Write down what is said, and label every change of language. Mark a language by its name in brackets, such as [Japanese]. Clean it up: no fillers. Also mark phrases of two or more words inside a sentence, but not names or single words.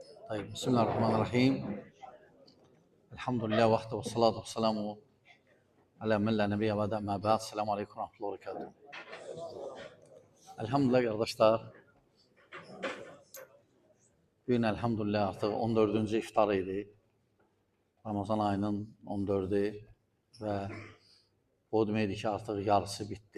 [Arabic] طيب بسم الله الرحمن الرحيم. الحمد لله وحده والصلاة والسلام على من لا نبي و ما بعد. السلام عليكم ورحمة الله وبركاته. [Turkish] Elhamdülillah kardeşler. Bugün elhamdülillah artık 14. iftar idi. Ramazan ayının 14'ü ve o deməkdir ki artık yarısı bitti.